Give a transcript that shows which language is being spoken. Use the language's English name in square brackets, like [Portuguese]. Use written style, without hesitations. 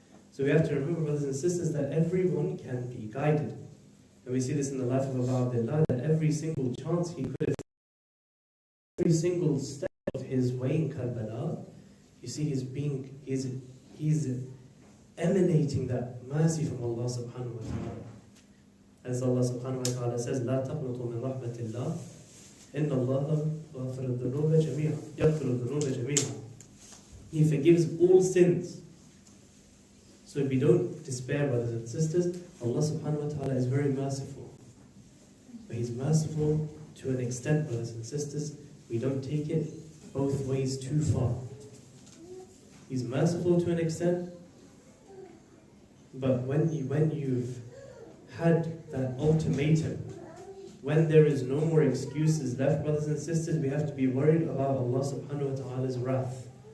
[English] So we have to remember, brothers and sisters, that everyone can be guided. And we see this in the life of Abu Abdullah, that every single chance he could have, every single step of his way in Karbala, you see he's emanating that mercy from Allah subhanahu wa ta'ala. As Allah subhanahu wa ta'ala says, [Arabic] لا تقنطوا من رحمة الله إن الله غافر الذنوب جميعا يغفر الذنوب جميعا. [English] He forgives all sins. So we don't despair, brothers and sisters. Allah subhanahu wa ta'ala is very merciful. But He's merciful to an extent, brothers and sisters. We don't take it both ways too far. He's merciful to an extent, but when you've had that ultimatum, when there is no more excuses left, brothers and sisters, we have to be worried about Allah subhanahu wa ta'ala's wrath.